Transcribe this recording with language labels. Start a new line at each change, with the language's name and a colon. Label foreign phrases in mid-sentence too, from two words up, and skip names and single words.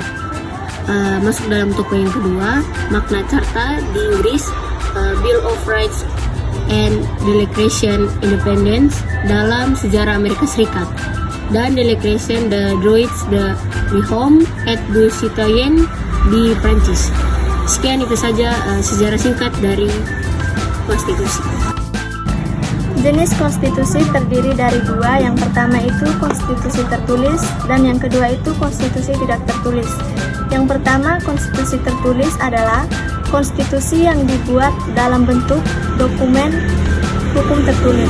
Indonesian: Masuk dalam toko yang kedua, Magna Carta di Inggris, Bill of Rights and Declaration Independence dalam sejarah Amerika Serikat, dan Declaration de Droits de l'Homme et du Citoyen di Prancis. Sekian itu saja sejarah singkat dari konstitusi. Jenis konstitusi terdiri dari dua. Yang pertama itu konstitusi tertulis dan yang kedua itu konstitusi tidak tertulis. Yang pertama, konstitusi tertulis adalah konstitusi yang dibuat dalam bentuk dokumen hukum tertulis.